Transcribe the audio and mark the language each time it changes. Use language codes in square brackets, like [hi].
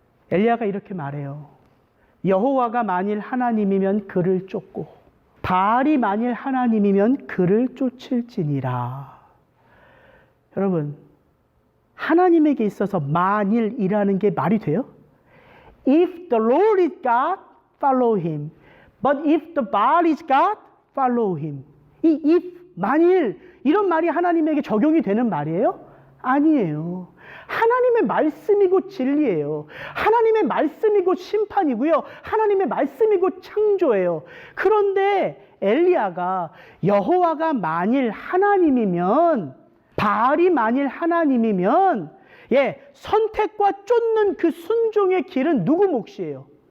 [ko] 엘리야가 이렇게 말해요. 여호와가 만일 하나님이면 그를 쫓고 바알이 만일 하나님이면 그를 쫓을지니라. 여러분, 하나님에게 있어서 만일이라는 게 말이 돼요? [en] If the Lord is God, follow him. But if the Baal is God, follow him. [ko] 이 if, 만일 이런 말이 하나님에게 적용이 되는 말이에요? 아니에요. 하나님의 말씀이고 진리예요. 하나님의 말씀이고 심판이고요. 하나님의 말씀이고 창조예요. 그런데 엘리야가 여호와가 만일 하나님이면, 바알이 만일 하나님이면, 선택과 쫓는 그 순종의 길은 누구 몫이에요?